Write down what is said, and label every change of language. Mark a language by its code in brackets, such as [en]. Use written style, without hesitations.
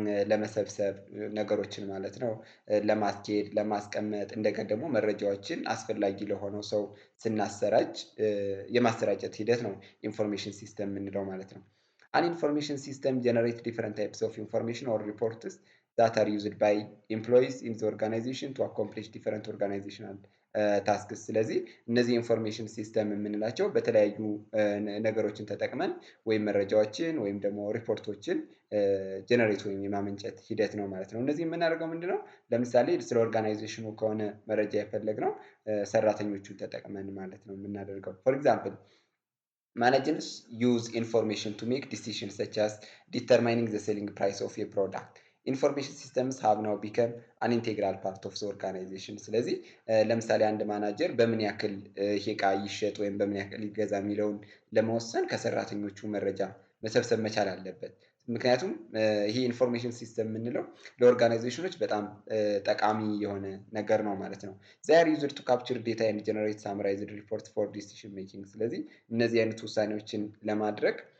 [am] ለመሰብሰብ ነገሮችን ማለት ነው፣ ለማስኬድ፣ ለማስቀመጥ፣ እንደገና ደግሞ መረጃዎችን አስፈላጊ ለሆነው ሰው ስናሰራጭ የማሰራጨት ሂደት ነው ኢንፎርሜሽን ሲስተም የምንለው ማለት ነው። [en] አን ኢንፎርሜሽን ሲስተም ጀነሬት ዲፈረንት ታይፕስ ኦፍ ኢንፎርሜሽን ኦር ሪፖርትስ that are used by employees in the organization to accomplish different organizational tasks። [am] ስለዚህ እነዚህ ኢንፎርሜሽን ሲስተም የምንላቸው በተለያዩ ነገሮችን ተጠቅመን ወይም መረጃዎችን ወይም ደግሞ ሪፖርቶችን ጀነሬት ወይም የማመንጨት ሂደት ነው ማለት ነው። እነዚህ የምናደርገው ምንድነው? ለምሳሌ ስለ ኦርጋናይዜሽኑ ከሆነ መረጃ የፈለግነው ሰራተኞቹን ተጠቅመን ማለት ነው የምናደርገው። [en] ፎር ኤግዛምፕል managers use information to make decisions such as determining the selling price of a product. ኢንፎርሜሽን ሲስተምስ ሃቭ ናው ቢከም አን ኢንቴግራል ፓርት ኦፍ ዘ ኦርጋናይዜሽን። [am] ስለዚህ ለምሳሌ አንድ ማናጀር በምን ያክል ይሄ ዕቃ ይሸጥ ወይም በምን ያክል ይገዛ የሚለውን ለመወሰን ከሰራተኞቹ መረጃ መሰብሰብ መቻል አለበት። ምክንያቱም ይሄ ኢንፎርሜሽን ሲስተም የምንለው ለኦርጋናይዜሽኖች በጣም ጠቃሚ የሆነ ነገር ነው ማለት ነው። [en] ዜር ዩዝድ ቱ ካፕቸር ዴታ ኤንድ ጀነሬት ሳምራይዝድ ሪፖርት ፎር ዲሲሽን ሜኪንግ። [am] ስለዚህ እነዚህ አይነት ውሳኔዎችን ለማድረግ